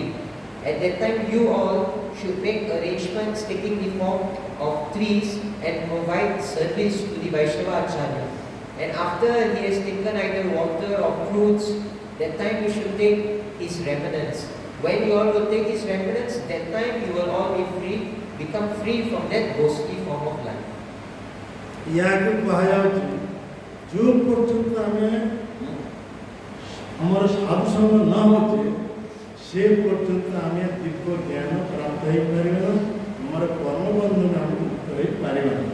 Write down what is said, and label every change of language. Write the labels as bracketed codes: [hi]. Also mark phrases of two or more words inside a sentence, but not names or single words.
[en] At that time you all should make arrangements taking the form of trees and provide service to the Vaishnava Acharya. And after he has taken either water or fruits, that time you should take his remnants. When you all will take his remnants, that time you will all be free, become free from that ghostly form of life. [or] याକୁ କୁହାଯାଉଛି ଯେଉଁ ପର୍ଯ୍ୟନ୍ତ ଆମେ ଆମର ସାଧୁ ସଙ୍ଗ ନ ହେଉଛି ସେ ପର୍ଯ୍ୟନ୍ତ ଆମେ ଦିବ୍ୟ ଜ୍ଞାନ ପ୍ରାପ୍ତ ହେଇପାରିବା ନା ଆମର କର୍ମବନ୍ଧନ ଆମେ ମୁକ୍ତ ହେଇପାରିବା ନା।